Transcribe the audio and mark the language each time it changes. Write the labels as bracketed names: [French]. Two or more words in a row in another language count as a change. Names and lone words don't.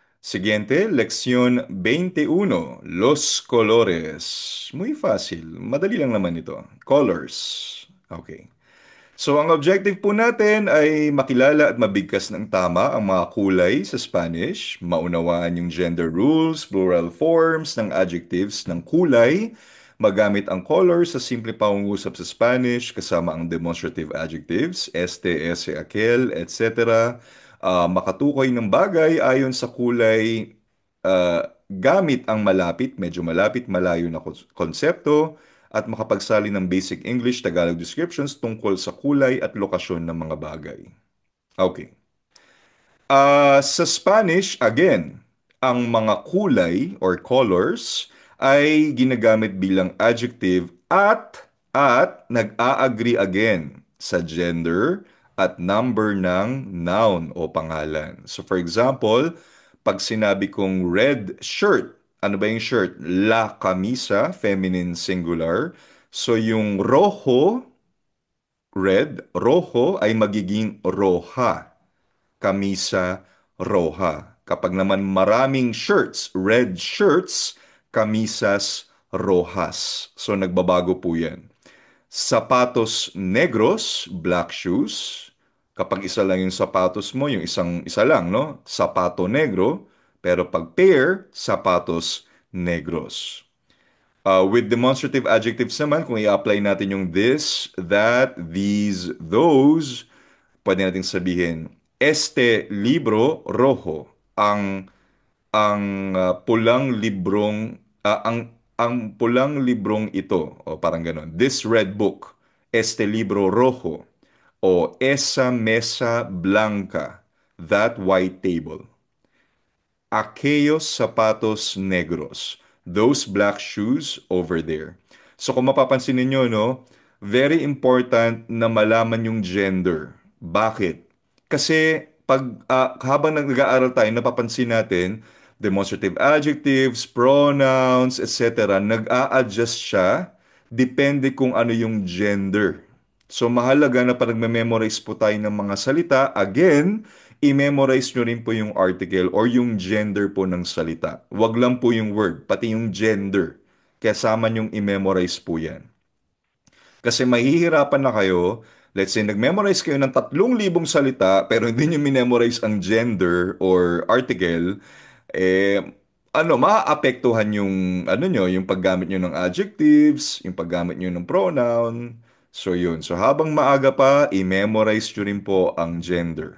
[Spanish] Siguiente, lección 21. Los colores. Muy fácil. [Filipino] Madali lang naman ito. Colors. Okay. So, ang objective po natin ay makilala at mabigkas ng tama ang mga kulay sa Spanish, maunawaan yung [English] gender rules, plural forms [Filipino] ng adjectives ng kulay, magamit ang colors sa simple pangungusap sa Spanish kasama ang demonstrative adjectives, [Spanish] este, ese, aquel, [Filipino] etc. Makatukoy ng bagay ayon sa kulay gamit ang malapit, medyo malapit, malayo na konsepto at makapagsali ng [English] basic English, Tagalog descriptions [Filipino] tungkol sa kulay at lokasyon ng mga bagay. Okay. Sa Spanish, again, ang mga kulay [English] or colors [Filipino] ay ginagamit bilang adjective at nag-a-agree again sa gender at number ng noun o pangalan. [English] So for example, [Filipino] pag sinabi kong [English] red shirt, [Filipino] ano ba yung shirt? [Spanish] La camisa, [English] feminine singular. [Filipino] So yung rojo, red, rojo ay magiging roja, [Spanish] camisa roja. [Filipino] Kapag naman maraming shirts, [English] red shirts, [Spanish] camisas rojas. [Filipino] So nagbabago po yan. [Spanish] Sapatos negros, [English] black shoes. [Filipino] Kapag isa lang yung sapatos mo, yung isa lang, no? [Spanish] Sapato negro. [Filipino] Pero pag pair, [Spanish] sapatos negros. [English] With demonstrative adjectives [Filipino] naman, kung i-apply natin yung [English] this, that, these, those, [Filipino] pwede natin sabihin, [Spanish] este libro rojo, [Filipino] pulang librong, ang pulang librong ito, o parang ganon, [English] this red book, [Spanish] este libro rojo, o esa mesa blanca, [English] that white table. [Spanish] Aquellos zapatos negros. [English] Those black shoes over there. [Filipino] So kung mapapansin ninyo, no, [English] very important [Filipino] na malaman yung gender. Bakit? Kasi habang nag-aaral tayo, napapansin natin, [English] demonstrative adjectives, pronouns, etc., [Filipino] nag-a-adjust siya depende kung ano yung gender. So mahalaga na pag nagme-memorize po tayo ng mga salita, again, i-memorize nyo rin po yung [English] article or [Filipino] yung gender po ng salita. Wag lang po yung word, pati yung gender. Kasama nyong i-memorize po yan. Kasi mahihirapan na kayo, [English] let's say [Filipino] nag-memorize kayo ng 3,000 salita pero hindi nyo memorize ang gender or article, eh, maaapektuhan yung, yung paggamit nyo ng adjectives, yung paggamit nyo ng pronoun. So yun. So habang maaga pa, i-memorize nyo rin po ang gender.